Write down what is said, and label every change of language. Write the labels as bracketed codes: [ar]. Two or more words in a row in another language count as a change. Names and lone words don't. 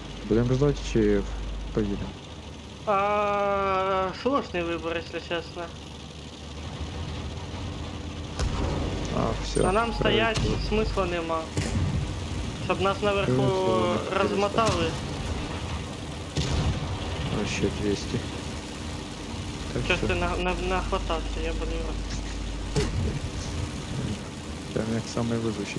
[uk] Будемо ждати чи поїдемо? [ru] Сложный выбор, если честно. Все. [uk] А нам стоять смисла нема. Щоб нас наверху Смисла не розмотали. Ще 200. Так Щось що, ти нахватався, я болів. прям як самий везучий.